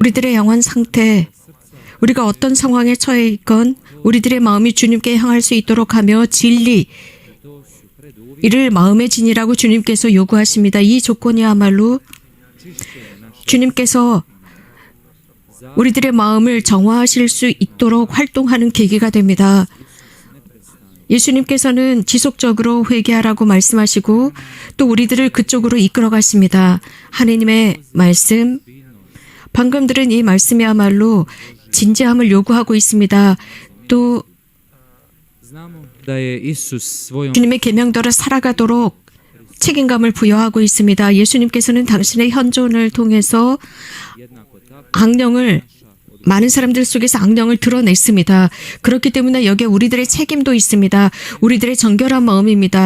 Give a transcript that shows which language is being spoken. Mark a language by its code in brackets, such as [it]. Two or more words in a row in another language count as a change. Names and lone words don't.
[ko] 우리들의 영혼 상태, 우리가 어떤 상황에 처해 있건 우리들의 마음이 주님께 향할 수 있도록 하며 진리, 이를 마음의 진이라고 주님께서 요구하십니다. 이 조건이야말로 주님께서 우리들의 마음을 정화하실 수 있도록 활동하는 계기가 됩니다. 예수님께서는 지속적으로 회개하라고 말씀하시고 또 우리들을 그쪽으로 이끌어 가십니다. 하느님의 말씀, 방금 들은 이 말씀이야말로 진지함을 요구하고 있습니다. 또 [hr] znamo da je Isus svojom [ko] 주님의 계명대로 살아가도록 책임감을 부여하고 있습니다. 예수님께서는 당신의 현존을 통해서 악령을, 많은 사람들 속에서 악령을 드러냈습니다. 그렇기 때문에 여기에 우리들의 책임도 있습니다. 우리들의 정결한 마음입니다.